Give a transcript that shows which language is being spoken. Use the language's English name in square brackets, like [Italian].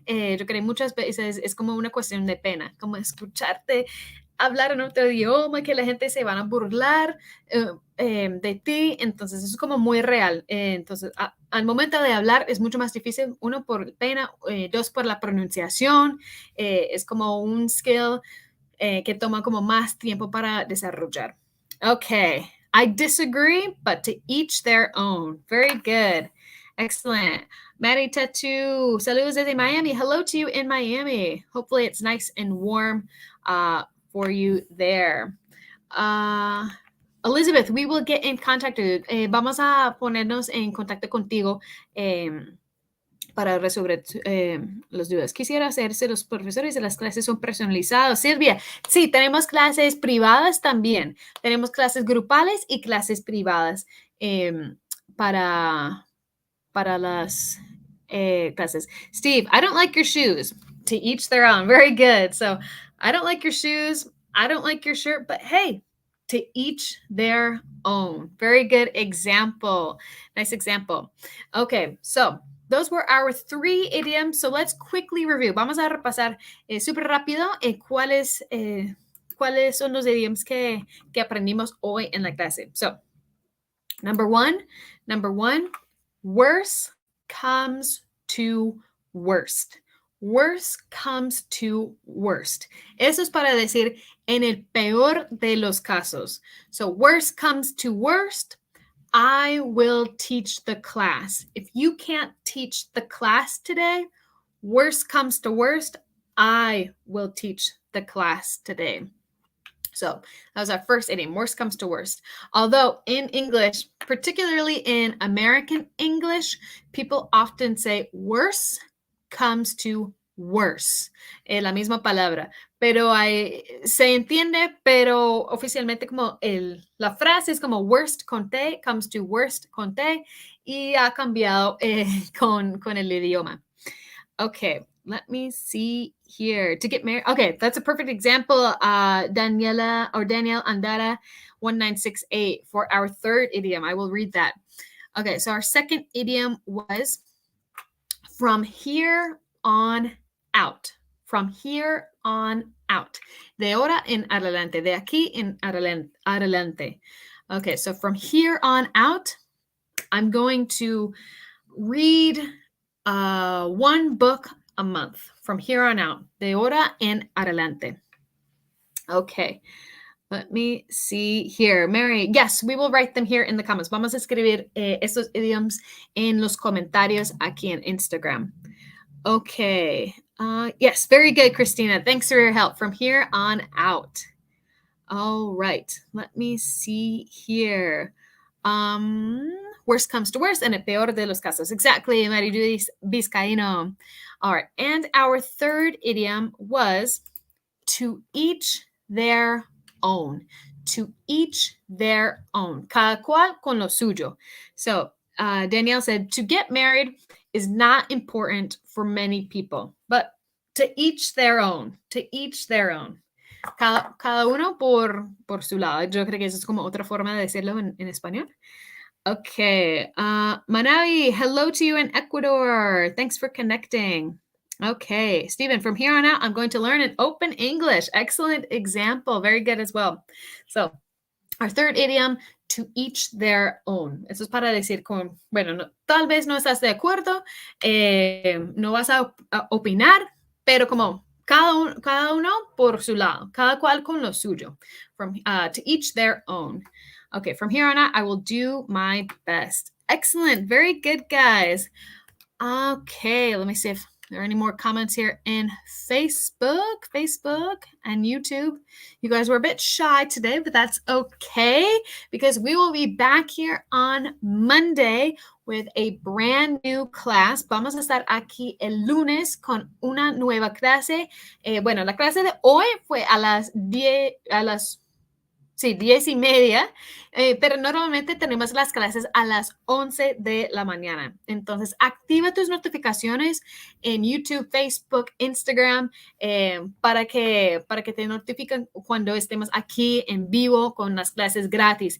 [Spanish] Yo creo que muchas veces es como una cuestión de pena, como escucharte hablar en otro idioma, que la gente se van a burlar de ti, entonces es como muy real. Entonces, al momento de hablar es mucho más difícil, uno por pena, dos por la pronunciación, es como un skill que toma como más tiempo para desarrollar. [English] Okay, I disagree, but to each their own. Very good. Excellent. [Spanish] Maddie Tattoo, saludos desde Miami. [English] Hello to you in Miami. Hopefully it's nice and warm for you there. Elizabeth, we will get in contact. [Spanish] Vamos a ponernos en contacto contigo para resolver las dudas. Quisiera hacerse los profesores de las clases son personalizados. Silvia, sí, tenemos clases privadas también. Tenemos clases grupales y clases privadas para las clases. [English] Steve, I don't like your shoes. To each their own. Very good. So, I don't like your shoes. I don't like your shirt, but hey, to each their own. Very good example. Nice example. Okay, so those were our 3 idioms. So let's quickly review. [Spanish] Vamos a repasar súper rápido cuáles son los idioms que aprendimos hoy en la clase. [English] So, number one, worse comes to worst. worst comes to worst. [Spanish] Eso es para decir en el peor de los casos. [English] So worst comes to worst, I will teach the class. If you can't teach the class today, worst comes to worst, I will teach the class today. So that was our first idiom. Worst comes to worst. Although in English, particularly in American English, people often say worse comes to worse. [Spanish] La misma palabra. Pero se entiende, pero oficialmente como la frase es como worst con T [English] comes to worst [Spanish] con T y ha cambiado con el idioma. [English] Okay, let me see here. To get married. Okay, that's a perfect example. Daniela or Danielle Andara 1968 for our third idiom. I will read that. Okay, so our second idiom was from here on out. From here on out. [Spanish] De ahora en adelante. De aquí en adelante. [English] Okay, so from here on out, I'm going to read one book a month from here on out. [Spanish] De ahora en adelante. Okay. [English] Let me see here. Mary, yes, we will write them here in the comments. [Spanish] Vamos a escribir estos idioms en los comentarios aquí en Instagram. [English] Okay. Yes, very good, Christina. Thanks for your help. From here on out. All right. Let me see here. Worst comes to worst, and [Spanish] el peor de los casos. [English] Exactly, Marijulis Vizcaíno. All right. And our third idiom was to each their own. To each their own. [Spanish] Cada cual con lo suyo. [English] So Danielle said, to get married is not important for many people, but to each their own. To each their own. [Spanish] Cada uno por su lado. Yo creo que eso es como otra forma de decirlo en español. [English] Okay. Manavi, hello to you in Ecuador. Thanks for connecting. Okay. Stephen, from here on out, I'm going to learn in open English. Excellent example. Very good as well. So, our third idiom, to each their own. [Spanish] Eso es para decir con, bueno, no, tal vez no estás de acuerdo, no vas a opinar, pero como cada uno por su lado, cada cual con lo suyo. [English] From to each their own. Okay, from here on out, I will do my best. Excellent. Very good, guys. Okay, let me see if there are any more comments here in Facebook and YouTube. You guys were a bit shy today, but that's okay because we will be back here on Monday with a brand new class. [Spanish] Vamos a estar aquí el lunes con una nueva clase. Bueno, la clase de hoy fue a las 10:30, pero normalmente tenemos las clases a las 11 de la mañana. Entonces, activa tus notificaciones en YouTube, Facebook, Instagram, para que te notifiquen cuando estemos aquí en vivo con las clases gratis.